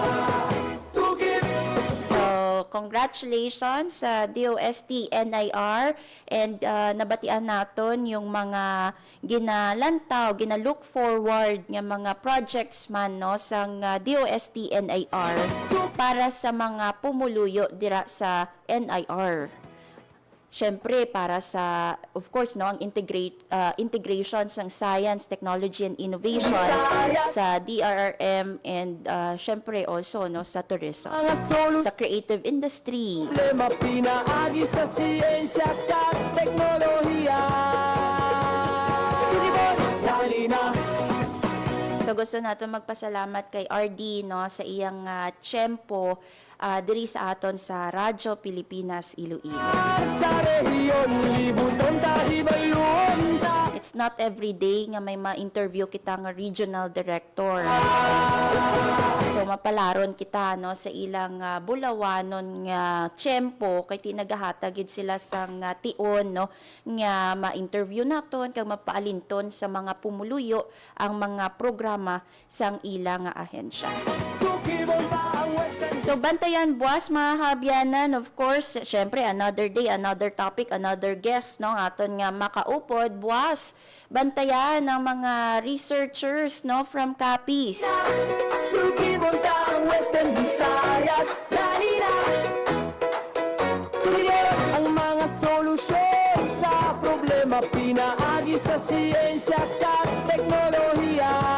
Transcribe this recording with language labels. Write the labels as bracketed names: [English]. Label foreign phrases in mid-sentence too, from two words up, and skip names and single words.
[Hiligaynon] So congratulations sa DOST NIR and nabatian naton yung mga ginalantaw, ginalook forward nga mga projects man no sang DOST NIR para sa mga pumuluyo dira sa NIR. Syempre para sa [English] of course [Hiligaynon] no ang integrations ng [English] science, technology and innovation [Hiligaynon] sa DRRM and syempre also no sa tourism, sa [English] creative industry. [Hiligaynon] Problema pinaagi sa siyensya at teknolohiya. So gusto natin magpasalamat kay RD no sa iyang tiyempo diri sa aton sa Radyo Pilipinas Iloilo. [English] It's not every day [Hiligaynon] nga may ma-interview kita nga [English] regional director. [Hiligaynon] So mapalaron kita no sa ilang bulawanon nga tiyempo kay tinagahatagid sila sang tion no nga ma-interview naton kag mapaalinton sa mga pumuluyo ang mga programa sang ilang ahensya. So bantayan buwas mga habyanan, [English] of course, syempre another day, another topic, another guest no [Hiligaynon] aton nga makaupod buwas. Bantayan ng mga researchers no from Capiz. Ang mga solusyon sa problema pinaagi sa siyensya at teknolohiya.